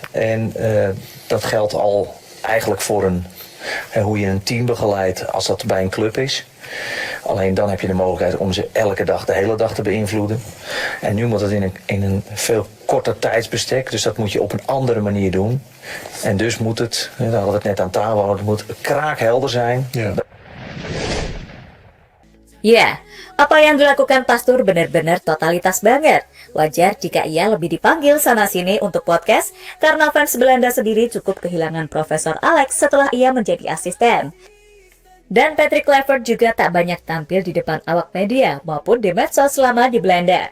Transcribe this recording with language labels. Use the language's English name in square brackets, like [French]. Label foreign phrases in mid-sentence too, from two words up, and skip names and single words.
[Dutch] En dat geldt al eigenlijk voor hoe je een team begeleidt als dat bij een club is. Alleen dan heb je de mogelijkheid om ze elke dag, de hele dag te beïnvloeden. En nu moet het in een veel korter tijdsbestek, dus dat moet je op een andere manier doen. En dus moet het, daar hadden we het net aan tafel, het moet kraakhelder zijn. Ja. [Indonesian] Ya, apa yang dilakukan Pastur benar-benar totalitas banget. Wajar jika ia lebih dipanggil sana-sini untuk podcast, karena fans Belanda sendiri cukup kehilangan Profesor Alex setelah ia menjadi asisten. Dan Patrick Kluivert juga tak banyak tampil di depan awak media maupun di medsos selama di Belanda.